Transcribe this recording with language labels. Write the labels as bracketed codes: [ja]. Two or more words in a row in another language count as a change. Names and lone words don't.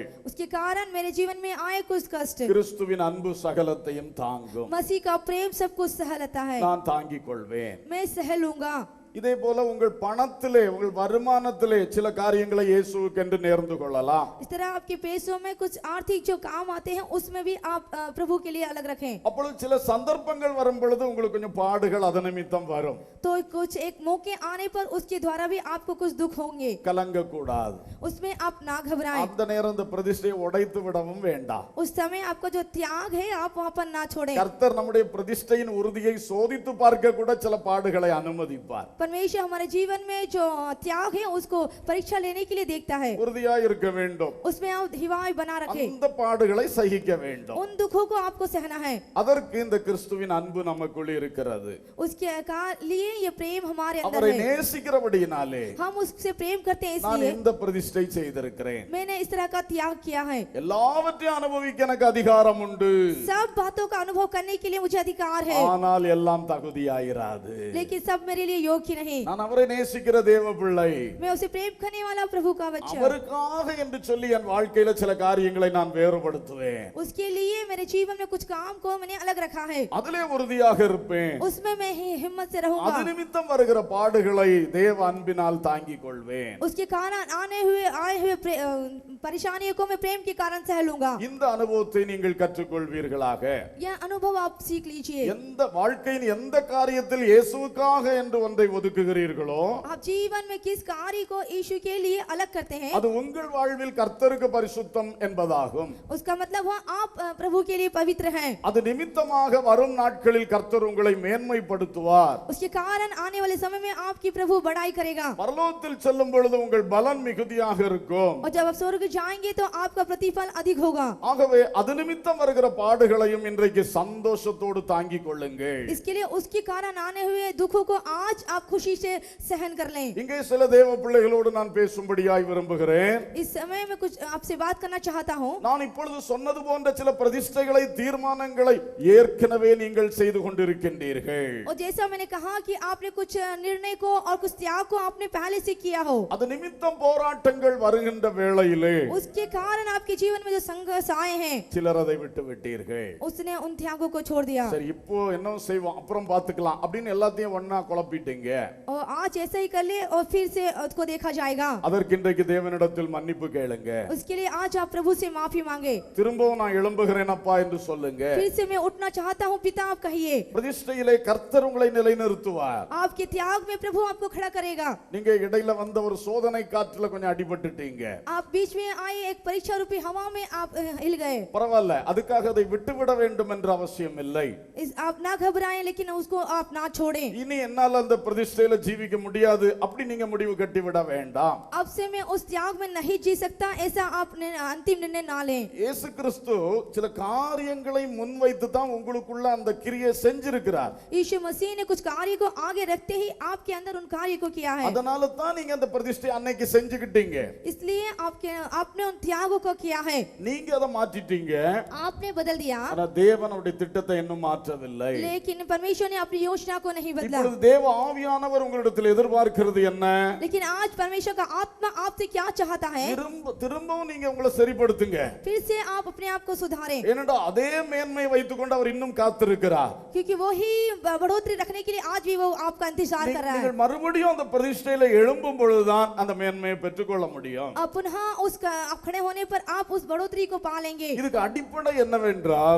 [hi] उसके कारण मेरे जीवन में आए कुछ कष्ट, [ta] கிறிஸ்துவின் அன்பு சகலத்தையும் தாங்கும். [hi] मसीह का प्रेम सब कुछ सह लेता है, [ta] நான் தாங்கிக் கொள்வேன். [hi] मैं सह लूंगा। [ta] இதே போல உங்கள் பணத்திலே, உங்கள் வருமானத்திலே சில காரியங்களை இயேசுவுக்கென்று நேர்ந்து கொள்ளலாம். [hi] इस तरह आपके पैसों में कुछ आर्थिक जो काम आते हैं उसमें भी आप प्रभु के लिए अलग रखें। [ta] அப்பொழுது சில சந்தர்ப்பங்கள் வரும் பொழுது உங்களுக்கு கொஞ்சம் பாடுகள் அது நிமித்தம் வரும். [hi] तो कुछ एक मौके आने पर उसके द्वारा भी आपको कुछ दुख होंगे, [ta] கலங்க கூடாது. [hi] उसमें आप ना घबराएं। [ta] அந்த நேரம் இந்த பிரதிஷ்டையை உடைத்து விடவும் வேண்டாம். [hi] उस समय आपका जो त्याग है आप वहां पर ना छोड़ें। [ta] கர்த்தர் நம்முடைய பிரதிஷ்டையின் உறுதியை சோதித்து பார்க்க கூட சில பாடுகளை அனுமதிப்பார். [hi] परमेश्वर हमारे जीवन में जो त्याग है उसको परीक्षा लेने के लिए देखता है, [ta] உறுதியாய் இருக்க வேண்டும். [hi] उसमें आप हिवाई बना रखें। [ta] அந்த பாடுகளை சகிக்க வேண்டும். [hi] उन दुखों को आपको सहना है। [ta] அதற்கு இந்த கிறிஸ்துவின் அன்பு நமக்குள் இருக்கிறது. [hi] उसके लिए ये प्रेम हमारे अंदर [ta] அவரை [hi] है। [ta] நேசிக்கிறபடியினாலே [hi] हम उससे प्रेम करते हैं, [ta] நான் [hi] इसलिए [ta] இந்த பிரதிஷ்டை செய்திருக்கிறேன். [hi] मैंने इस तरह का त्याग किया है। [ta] எல்லாவற்றையும் அனுபவிக்க எனக்கு அதிகாரம் உண்டு. [hi] सब बातों का अनुभव करने के लिए मुझे अधिकार है, [ta] ஆனால் எல்லாம் தகுதியாயிராது. [hi] लेकिन सब मेरे लिए योग्य नहीं। [ta] நான் அவரை நேசிக்கிற தேவ பிள்ளை. [hi] मैं उसे प्रेम करने वाला प्रभु का बच्चा, [ta] அவருக்காக என்று சொல்லி என் வாழ்க்கையில சில காரியங்களை நான் வேறுபடுத்துவேன். [hi] उसके लिए मेरे जीवन में कुछ काम को मैंने अलग रखा है, [ta] அதிலே உறுதியாக இருப்பேன். [hi] उसमें मैं ही हिम्मत से [ta] அது [hi] रहूंगा। [ta] நிமித்தம் வருகிற பாடுகளை தேவ அன்பினால் தாங்கிக் கொள்வேன். [hi] उसके कारण आए हुए परेशानियों को मैं प्रेम के कारण सह लूंगा। [ta] இந்த அனுபவத்தை நீங்கள் கற்றுக்கொள்வீர்களாக. [hi] यह अनुभव आप सीख लीजिए। [ta] எந்த வாழ்க்கையின் எந்த காரியத்தில் இயேசுவுக்காக என்று ஒன்றை ஒதுக்குகிறீர்களோ [hi] आप जीवन में किस कार्य को यीशु के लिए अलग करते हैं, [ta] அது உங்கள் வாழ்வில் கர்த்தருக்கு பரிசுத்தம் என்பதாகும். [hi] उसका मतलब हुआ आप प्रभु के लिए पवित्र हैं। [ta] அது நிமித்தமாக வரும் நாட்களில் கர்த்தர் உங்களை மேன்மைப்படுத்துவார். [hi] उसके कारण आने वाले समय में आपकी प्रभु बड़ाई करेगा। [ta] பரலோகத்தில் செல்லும் பொழுது உங்கள் பலன் மிகுதியாக இருக்கும். [hi] और जब आप स्वर्ग जाएंगे तो आपका प्रतिफल अधिक होगा। [ta] ஆகவே அது நிமித்தம் வருகிற பாடுகளையும் இன்றைக்கு சந்தோஷத்தோடு தாங்கிக் கொள்ளுங்கள். [hi] इसके लिए उसके कारण आने हुए दुखों को आज आप खुशी से सहन कर लें। [ta] இங்கே சில தேவ பிள்ளைகளோடு நான் பேசும்படியாய் விரும்புகிறேன். [hi] इस समय में कुछ आपसे बात करना चाहता हूँ। [ta] நான் இப்பொழுது சொன்னது போன்ற சில பிரதிஷ்டைகளை, தீர்மானங்களை ஏற்கனவே நீங்கள் செய்து கொண்டிருக்கின்றீர்கள். [hi] और जैसा मैंने कहा कि आपने कुछ निर्णय को और कुछ त्याग को आपने पहले से किया हो, [ta] அது நிமித்தம் போராட்டங்கள் வருகின்ற வேளையிலே [hi] उसके कारण आपके जीवन में जो संघर्ष आए हैं [ta] சிலர் அதை விட்டு விட்டீர்கள். [hi] उसने उन त्यागों को छोड़ दिया। [ta] சரி, இப்போ என்ன செய்வோம், அப்புறம் பார்த்துக்கலாம் அப்படின்னு எல்லாத்தையும் ஒண்ணா குழப்பிட்டீங்க. [hi] और आज ऐसा ही कर ले और फिर से उसको देखा जाएगा। [ta] அதற்கு இன்றைக்கு தேவனிடத்தில் மன்னிப்பு கேளுங்க. [hi] उसके लिए आज आप प्रभु से माफी मांगे। [ta] திரும்பவும் நான் எழும்புகிறேன் அப்பா என்று சொல்லுங்க. [hi] फिर से मैं उठना चाहता हूँ पिता आप कहिए। [ta] பிரதிஷ்டையிலே கர்த்தர் உங்களை நிலைநிறுத்துவார். [hi] आपके त्याग में प्रभु आपको खड़ा करेगा। [ta] நீங்க இடையில வந்த ஒரு சோதனை காற்றுல கொஞ்சம் அடிபட்டுட்டீங்க. [hi] आप बीच में आए एक परीक्षा रूपी हवा में आप हिल गए। [ta] பரவாயில்ல, அதுக்காக அதை விட்டுவிட வேண்டும் என்ற அவசியம் இல்லை. [hi] आप ना घबराएं, लेकिन उसको आप ना छोड़ें। [ta] இனி என்னால அந்த பிரதிஷ்டையில ஜீவிக்க முடியாது அப்படி நீங்க முடிவு கட்டி விட வேண்டாம். [hi] अब से मैं उस त्याग में नहीं जी सकता, ऐसा आप अंतिम निर्णय ना लें। [ta] இயேசு கிறிஸ்து சில காரியங்களை முன்வைத்து தான் உங்களுக்குள்ள அந்த கிரியை செஞ்சிருக்கிறார். [hi] यीशु मसीह ने कुछ कार्य को आगे रखते ही आपके अंदर उन कार्य को किया है। [ta] அதனால தான் நீங்க அந்த பிரதிஷ்டை அன்னைக்கு செஞ்சுக்கிட்டீங்க. [hi] इसलिए आपने उन त्यागों को किया है। [ta] நீங்க அதை மாத்திட்டீங்க. [hi] आपने बदल दिया, [ta] ஆனா தேவன் அவருடைய திட்டத்தை இன்னும் மாற்றவில்லை. [hi] लेकिन परमेश्वर ने अपनी योजना को नहीं बदला। [ta] இப்பொழுது தேவ ஆவியானவர் உங்களிடத்தில் எதிர்பார்க்கிறது என்ன? [hi] लेकिन आज परमेश्वर का आत्मा आपसे क्या चाहता है? [ta] திரும்பவும் நீங்க உங்களை சரிப்படுத்துங்க. [hi] फिर से आप अपने आप को सुधारें, [ta] ஏனென்றா அதே மேன்மையை வைத்துக்கொண்டு அவர் இன்னும் காத்திருக்கிறார். [hi] क्योंकि वही बढ़ोतरी रखने के लिए आज भी वो आपका इंतजार कर रहा है। [ta] நீங்கள் மறுபடியும் அந்த பிரதிஷ்டையில எழும்பும் பொழுதுதான் அந்த மேன்மையை பெற்றுக்கொள்ள முடியும். [hi] अब पुनः आप खड़े होने पर आप उस बढ़ोतरी को पा लेंगे। [ta] இதுக்கு அடிப்படை என்னவென்றால்,